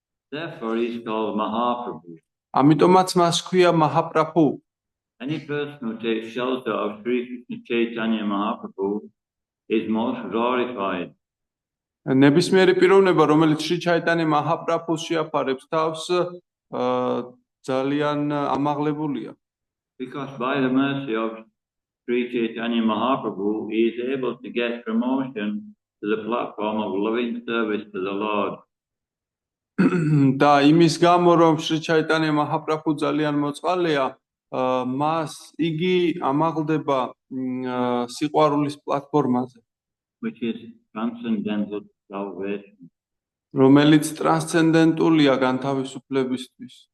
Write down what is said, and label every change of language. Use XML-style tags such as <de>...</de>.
<en>Therefore he is called Mahaprabhu.</en> <ka>ამიტომაც მას ქვია Mahaprabhu.</ka> <en>Any person who takes shelter of Sri Krishna Chaitanya Mahaprabhu is most glorified.</en> <ka>ნებისმიერი პიროვნება რომელიც Sri Chaitanya Mahaprabhus შეაფარებს თავს ძალიან ამაღლებულია.</ka> <en>Because by the mercy of Sri Chaitanya Mahaprabhu he is able to get promotion to the platform of loving service to the Lord.</en> <ka>და იმის გამო რომ Sri Chaitanya Mahaprabhu ძალიან მოწყალეა, მას იგი ამაღლდება სიყვარულის პლატფორმაზე,</ka> <en>which is transcendental salvation.</en> <ka>რომელიც ტრანსცენდენტულია განთავისუფლებისთვის.</ka>